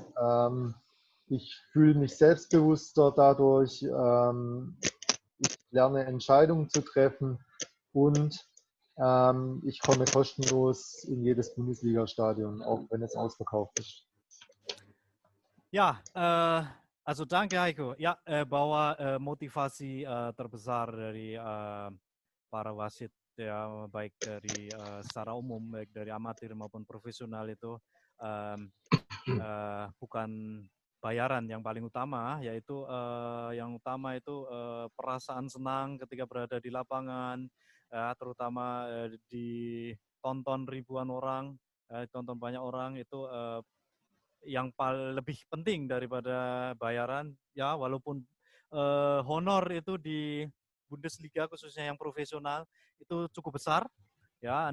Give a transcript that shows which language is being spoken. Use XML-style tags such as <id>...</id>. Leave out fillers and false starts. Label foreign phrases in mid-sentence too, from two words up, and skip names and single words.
<de>Ich fühle mich selbstbewusster dadurch. Ich lerne Entscheidungen zu treffen und ich komme kostenlos in jedes Bundesliga-Stadion, auch wenn es ausverkauft ist. Ya, danke Heiko.</de> <id>Ya, bahwa motivasi terbesar dari para wasit ya, baik dari secara umum, baik dari amatir maupun profesional itu bukan bayaran yang paling utama, yaitu yang utama itu perasaan senang ketika berada di lapangan, terutama ditonton ribuan orang, ditonton banyak orang itu yang lebih penting daripada bayaran ya, walaupun honor itu di Bundesliga khususnya yang profesional itu cukup besar ya.</id>